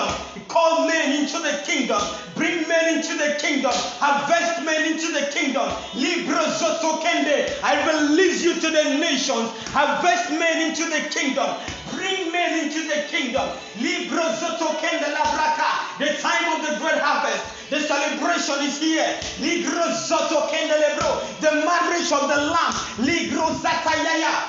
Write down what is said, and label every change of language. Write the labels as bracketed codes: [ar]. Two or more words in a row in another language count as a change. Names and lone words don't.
[en] Call men into the kingdom, bring men into the kingdom, harvest men into the kingdom. Libro Zotokende, I release you to the nations, harvest men into the kingdom, bring men into the kingdom. Libro Zotokende Labraka, the time of the great harvest. The celebration is here. Ligro zoto kendelebro. The marriage of the Lamb. Ligro zatayaya.